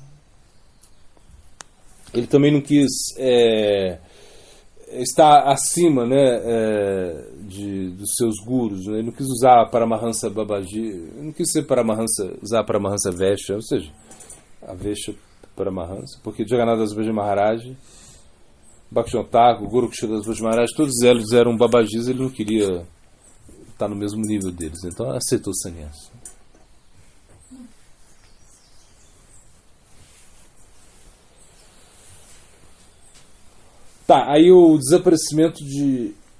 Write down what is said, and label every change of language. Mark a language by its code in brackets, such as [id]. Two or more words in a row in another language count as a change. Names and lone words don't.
[pt] Ele também não quis estar acima, né, dos seus gurus, né? Ele não quis usar Paramahansa Babaji, ele não quis ser usar Paramahansa Vesha, ou seja, a Vesha Paramahansa, porque Jagannatha Das Babaji Maharaj, Bhaktivinoda Thakur, Guru Kishore Das Babaji Maharaj, todos eles eram Babajis, ele não queria estar no mesmo nível deles, então aceitou o sannyas. Tá, aí o desaparecimento de...